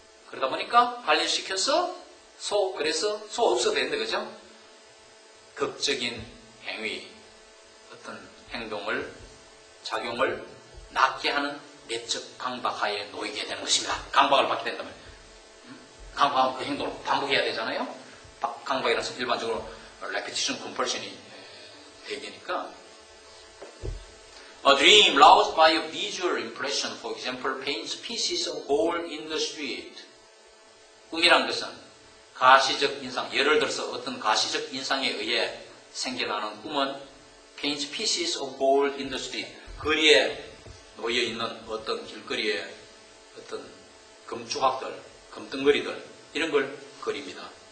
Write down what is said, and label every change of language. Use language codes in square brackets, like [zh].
[ko] 그러다 보니까 관련시켜서 그래서 없어도 되는데 그죠? 극적인 행위 어떤 행동을 작용을 낫게 하는 내적 강박하에 놓이게 되는 것입니다. 강박을 받게 된다면 강박은 그 행동을 반복해야 되잖아요. 강박이라서 일반적으로 [en] repetition compulsion이 되니까 A dream roused by a visual impression, for example, paints pieces of gold in the street. [ko] 꿈이란 것은 가시적 인상, 예를 들어서 어떤 가시적 인상에 의해 생겨나는 꿈은 [en] paints pieces of gold in the street. [ko] 거리에 놓여있는 어떤 길거리에 어떤 금조각들, 금덩어리들 이런 걸 그립니다.